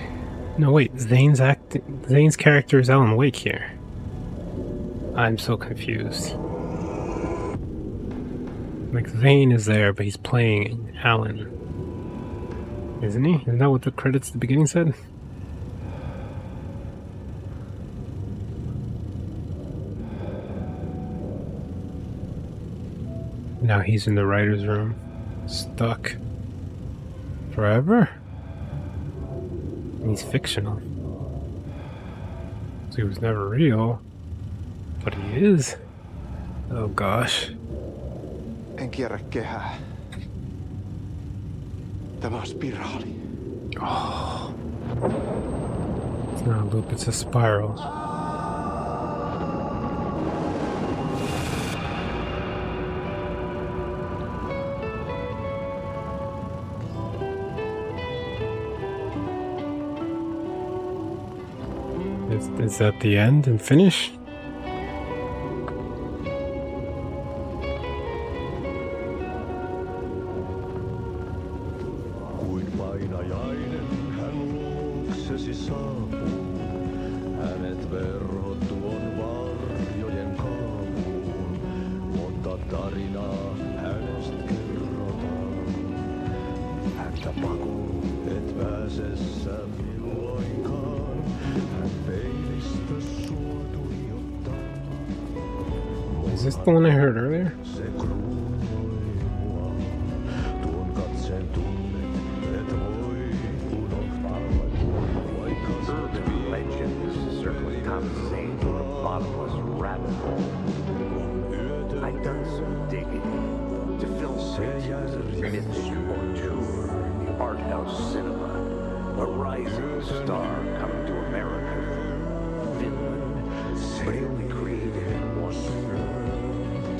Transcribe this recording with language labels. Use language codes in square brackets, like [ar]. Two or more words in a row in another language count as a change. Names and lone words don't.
[en] No wait, Zane's character is Alan Wake here. I'm so confused. Like Zane is there, but he's playing Alan. Isn't he? Isn't that what the credits at the beginning said? Now he's in the writer's room. Stuck. Forever? He's fictional. So he was never real. But he is. Oh gosh. [fi] En kierrä kehää. Tämä on spiraali. [en] Oh. It's not a loop, it's a spiral. Is that the end and finish? [fi] Kuin painajainen hän luoksesi saapuu. Hänet verhot tuon varjojen kaapuun. Monta tarinaa hänestä kerrotaan. Häntä pakoon et pääsessä milloinkaan. Hän peilistä sua tuijottaa. [en] Is this the one I heard earlier? [fi] Se kruunoi mua. Tuon katseen tunnet et voi unohtaa. [en] Urban legends circling Tom Zane through a bottomless rabbit hole. I've done some digging to film pictures of myths or tour in the art house cinema. A rising star coming to America from Finland, but he only created one film.